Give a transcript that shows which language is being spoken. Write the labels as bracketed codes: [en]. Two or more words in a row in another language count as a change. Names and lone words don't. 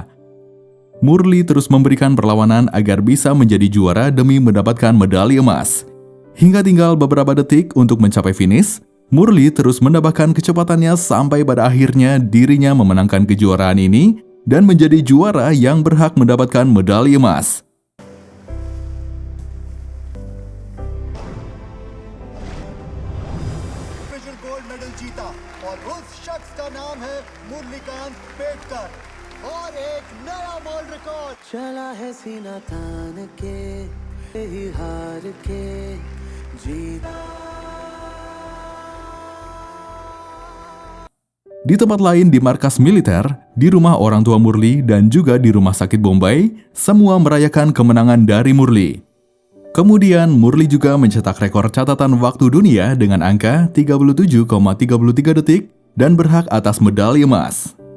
[id] Murli terus memberikan perlawanan agar bisa menjadi juara demi mendapatkan medali emas. Hingga tinggal beberapa detik untuk mencapai finish, Murli terus menambahkan kecepatannya sampai pada akhirnya dirinya memenangkan kejuaraan ini dan menjadi juara yang berhak mendapatkan medali emas. [en] gold medal [hi] जीता और उस शख्स का नाम है मुरलीकांत पेटकर और एक नया [en] world record [hi] चला है सीना तान के ही हार के जीता. [id] Di tempat lain di markas militer, di rumah orang tua Murli dan juga di rumah sakit Bombay, semua merayakan kemenangan dari Murli. Kemudian Murli juga mencetak rekor catatan waktu dunia dengan angka 37,33 detik dan berhak atas medali emas.